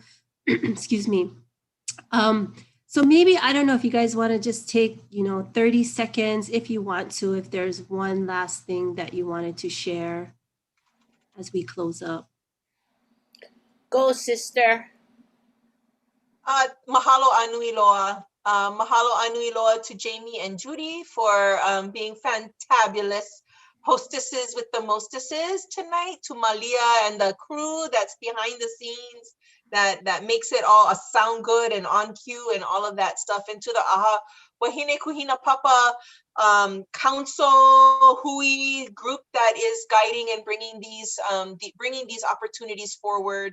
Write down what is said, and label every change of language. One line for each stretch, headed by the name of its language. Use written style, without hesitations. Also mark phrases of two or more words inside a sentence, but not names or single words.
English: Excuse me. So maybe, I don't know if you guys want to just take, 30 seconds if you want to, if there's one last thing that you wanted to share as we close up. Go, sister.
Hawaiian: Mahalo anui loa. Mahalo anui loa
English: to Jamie and Judy for being fantabulous hostesses with the mostesses tonight. To Malia and the crew that's behind the scenes that makes it all sound good and on cue and all of that stuff. And to the ʻAha Wahine Kūhinapapa council hui group that is guiding and bringing these opportunities forward.